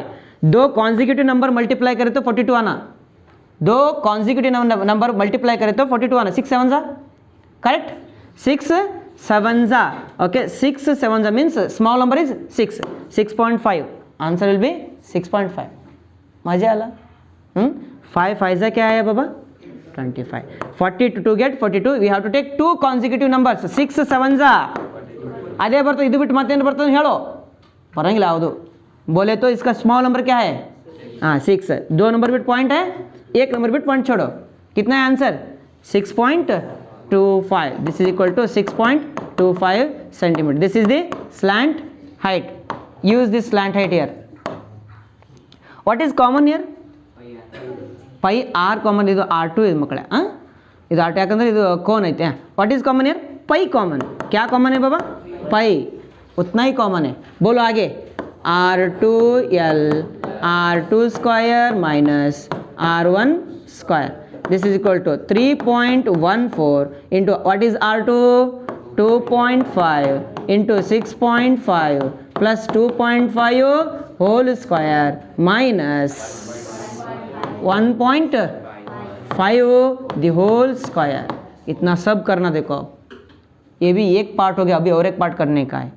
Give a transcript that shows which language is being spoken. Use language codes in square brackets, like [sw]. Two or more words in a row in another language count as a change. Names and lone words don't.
[hi] 2 [en] consecutive number multiply [hi] करें तो 42 आना. 2 [en] consecutive number multiply [hi] करें तो 42 आना. 6 7 जा करेक्ट. 6 7 जा. [en] okay, 6 7 जा means small number is 6. 6.5. answer will be 6.5. [mr] मजा आला. [hi] 5 5 जा क्या आया बाबा? 25. [en] 42 to get 42 we have to take 2 consecutive numbers. [kn] 6 7 जा ಅದೇ ಬರ್ತದೆ. ಇದು ಬಿಟ್ಟು ಮತ್ತೇನು ಬರ್ತದೆ ಹೇಳೋ? ಬರಂಗಿಲ್ಲ ಯಾವುದು. [hi] बोले तो इसका [en] small number [hi] क्या है? 6. 2 नंबर [en] bit point [hi] है, 1 नंबर [en] bit point [hi] छोड़ो. कितना है आंसर? 6.25. [en] this is equal to 6.25 centimeter. this is the slant height. use this slant height here. what is common here? pi r common. [kn] ಇದು r2 ಇದು ಮಕ್ಕಳೇ. ಇದು ಆಟ ಯಾಕಂದ್ರೆ ಇದು ಕೋನ್ ಐತೆ. [en] what is common here? pi common. [hi] क्या कॉमन है बाबा? [en] पाई. [hi] उतना ही कॉमन है. बोलो आगे. [en] R2L R2 square minus R1 square. this is equal to 3.14 into what is R2? 2.5 into 6.5 plus 2.5 whole square minus 1.5 the whole square. [hi] इतना सब करना. देखो ये भी एक पार्ट हो गया, अभी और एक पार्ट करने का है.